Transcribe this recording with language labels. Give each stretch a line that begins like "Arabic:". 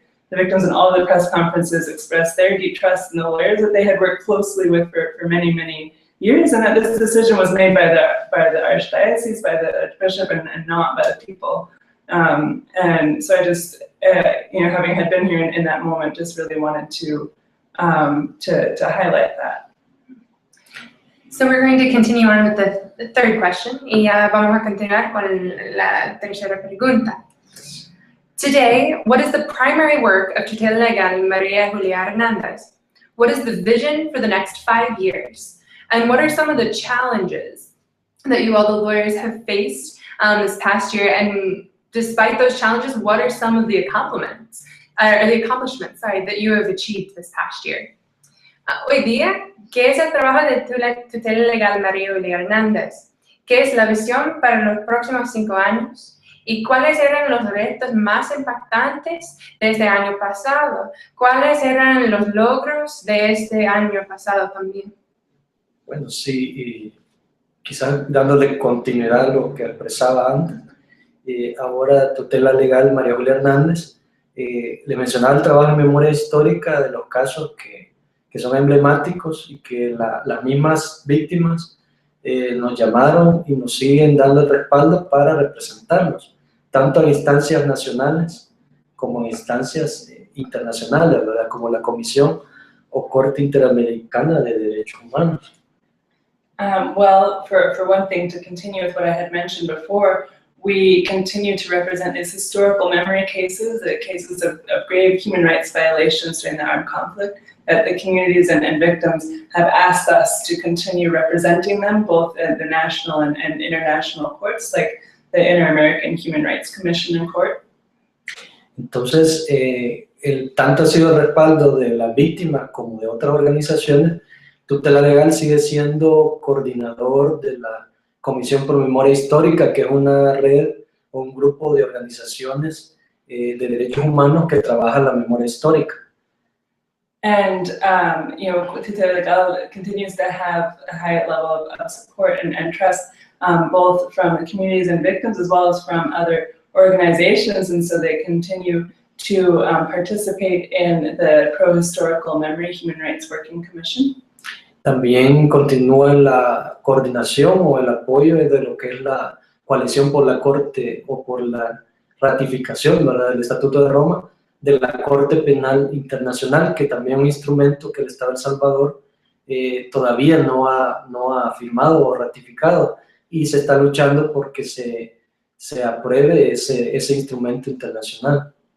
English: The victims in all the press conferences expressed their deep trust in the lawyers that they had worked closely with for many, many years, and that this decision was made by the Archdiocese, by the Archbishop, and not by the people And so I just, having had been here in that moment, just really wanted to highlight that. So we're going to continue on with the third question.
Spanish: Y ya vamos a continuar con la tercera pregunta.
English: Today, what is the primary work of Tutela Legal María Julia Hernandez? What is the vision for the next 5 years? And what are some of the challenges that you all, the lawyers, have faced this past year? And despite those challenges, what are some of the accomplishments that you have achieved this past year?
Spanish: Hoy día, ¿qué es el trabajo de Tutela Legal María Julia Hernández? ¿Qué es la visión para los próximos 5 años? ¿Y cuáles eran los retos más impactantes de este año pasado? ¿Cuáles eran los logros de este año pasado también? Bueno, sí, y quizás dándole continuidad a lo que expresaba antes, ahora Tutela Legal María Julia Hernández, le mencionaba el trabajo en memoria histórica de los casos que son emblemáticos y que las mismas víctimas nos llamaron y nos siguen dando el respaldo para representarlos, tanto en instancias nacionales como en instancias internacionales, ¿verdad? Como la Comisión o Corte Interamericana de Derechos Humanos.
English: Well, for one thing, to continue with what I had mentioned before, we continue to represent these historical memory cases, the cases of grave human rights violations during the armed conflict, that the communities and victims have asked us to continue representing them, both at the national and international courts, like the Inter-American Human Rights Commission and Court.
Spanish: Entonces, tanto ha sido el respaldo de las víctimas como de otras organizaciones. Tutela Legal sigue siendo coordinador de la Comisión por Memoria Histórica, que es una red o un grupo de organizaciones de derechos humanos que trabaja la memoria histórica.
English: And, Tutela Legal continues to have a high level of support and trust, both from the communities and victims as well as from other organizations, and so they continue to participate in the Pro-Historical Memory Human Rights Working Commission.
Spanish: También continúa la coordinación o el apoyo de lo que es la coalición por la Corte o por la ratificación, ¿verdad?, del Estatuto de Roma, de la Corte Penal Internacional, que también es un instrumento que el Estado de El Salvador todavía no ha firmado o ratificado, y se está luchando porque se apruebe ese instrumento internacional.